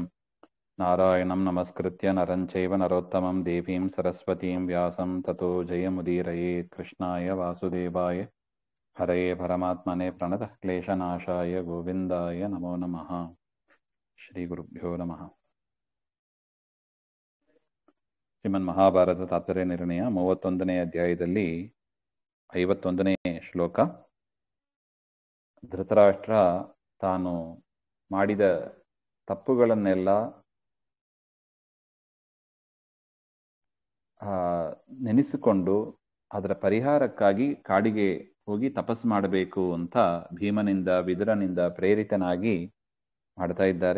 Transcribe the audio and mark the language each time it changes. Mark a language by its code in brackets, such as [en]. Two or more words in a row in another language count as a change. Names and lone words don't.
[sa] नारायणं नमस्कृत्य नरं चैव नरोत्तमं देवीं सरस्वतीं व्यासं ततो जयमुदीरयेत्। कृष्णाय वासुदेवाय हरये परमात्मने प्रणतः क्लेशनाशाय गोविन्दाय नमो नमः। श्रीगुरुभ्यो नमः। [kn] ಶ್ರೀಮನ್ ಮಹಾಭಾರತ ತಾತ್ಪರ್ಯ ನಿರ್ಣಯ 31ನೇ ಅಧ್ಯಾಯದಲ್ಲಿ 51ನೇ ಶ್ಲೋಕ. ಧೃತರಾಷ್ಟ್ರ ತಾನು ಮಾಡಿದ ತಪ್ಪುಗಳನ್ನೆಲ್ಲ ನೆನೆಸಿಕೊಂಡು ಅದರ ಪರಿಹಾರಕ್ಕಾಗಿ ಕಾಡಿಗೆ ಹೋಗಿ ತಪಸ್ಸು ಮಾಡಬೇಕು ಅಂತ ಭೀಮನಿಂದ ವಿದುರನಿಂದ ಪ್ರೇರಿತನಾಗಿ ಮಾಡ್ತಾ ಇದ್ದಾರೆ.